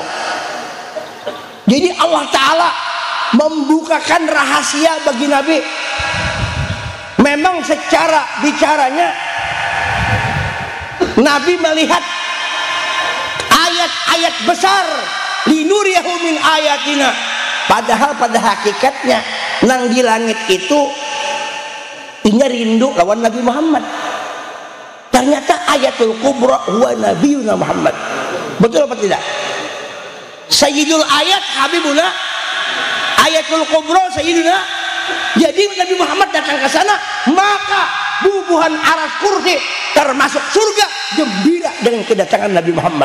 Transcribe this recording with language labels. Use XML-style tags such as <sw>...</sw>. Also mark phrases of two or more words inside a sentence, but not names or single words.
<id>Jadi Allah Ta'ala membukakan rahasia bagi Nabi. Memang secara bicaranya Nabi melihat ayat-ayat besar,</id> <ar>linuriyahu min ayatina.</ar> <bjn>Padahal pada hakikatnya nang di langit itu inya rindu lawan Nabi Muhammad.</bjn> <ar>Ternyata ayatul kubra huwa nabiyuna Muhammad.</ar> <id>Betul apa tidak?</id> <ar>Sayyidul ayat Habibuna Hayatul Kubra Sayyidina.</ar> <id>Jadi Nabi Muhammad datang ke sana, maka bubuhan aras kursi termasuk surga gembira dengan kedatangan Nabi Muhammad.</id>